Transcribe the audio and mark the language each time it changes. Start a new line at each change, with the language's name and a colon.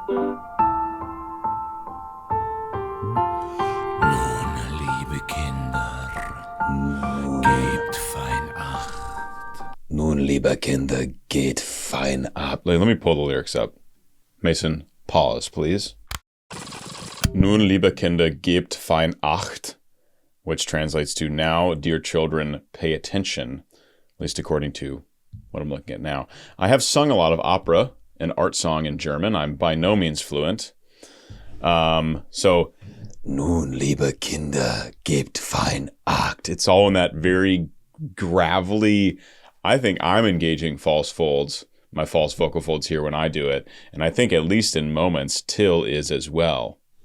German: Nun, liebe Kinder, gebt fein Acht. Nun, liebe Kinder, geht fein ab.
English: Let me pull the lyrics up. Mason, pause, please.
German: Nun, liebe Kinder, gebt fein Acht,
English: which translates to, now, dear children, pay attention, at least according to what I'm looking at now. I have sung a lot of opera and art song in German. I'm by no means fluent. So,
German: Nun, liebe Kinder, gebt fein Acht.
English: It's all in that very gravelly, I think I'm engaging false folds, my false vocal folds here when I do it. And I think at least in moments, Till is as well.